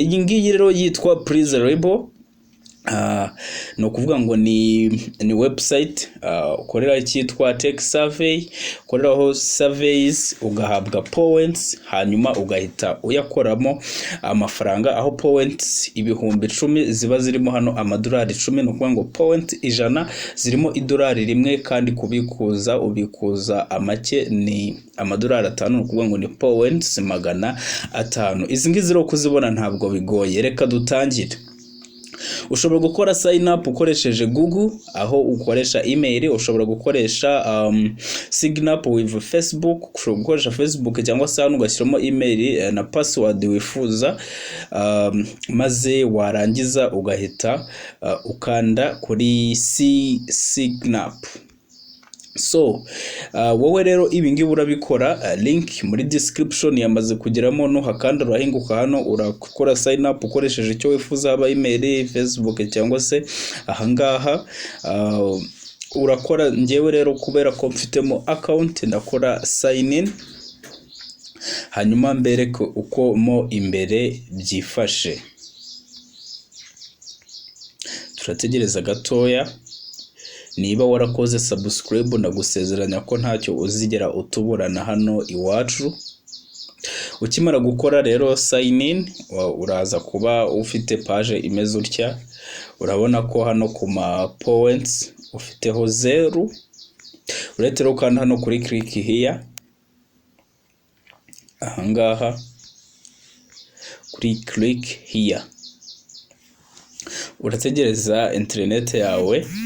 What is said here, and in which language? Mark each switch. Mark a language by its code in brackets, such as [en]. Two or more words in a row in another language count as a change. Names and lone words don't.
[rw] Iyi ngiyi rero yitwa PrizeRabel. No kuvuga ngo ni website ukorera icyitwa [en] tech survey, [rw] ukoreraho surveys ugahabwa points, hanyuma ugahita uyakoramo amafaranga, aho points ibihumbi 10 ziba zirimo hano amadolari 10. No kuvuga ngo point 100 zirimo idolari rimwe, kandi kubikuza ubikuza amake ni amadolari 5. No kuvuga ngo ni points 500. Izi ngizi rero kuzibona ntabwo bigoye. Reka dutangire. Ushobora gukora [en] sign up [rw] ukoresheje Google, aho ukoresha email. Ushobora gukoresha [en] sign up with Facebook, [rw] ushobora gukoresha Facebook cyangwa se hano ugashyiramo email na password wifuza, maze warangiza ugahita ukanda kuri [en] sign up. [rw] So wowe rero ibi ngibi urabikora, link muri description yamaze kugeramo, no hakanda urahinguka hano urakora [en] sign up [rw] ukoresheje icyo wifuza, aba email, Facebook cyangwa se ahangaha urakora. Ngewe rero kubera ko mfitemo account ndakora [en] sign in, [rw] hanyuma mbereke uko mo imbere byifashe. Turategereza gatoya. Niba warakoze subscribe ndagusezeranya ko ntacyo uzigera utuburana hano iwacu. Ukimara gukora rero [en] sign in, [rw] uraza kuba ufite page imeze utya. Urabona ko hano ku ma points ufiteho 0. Uretero kandi hano kuri [en] click here, [rw] ahangaha kuri [en] click here [rw] urategereza internet yawe.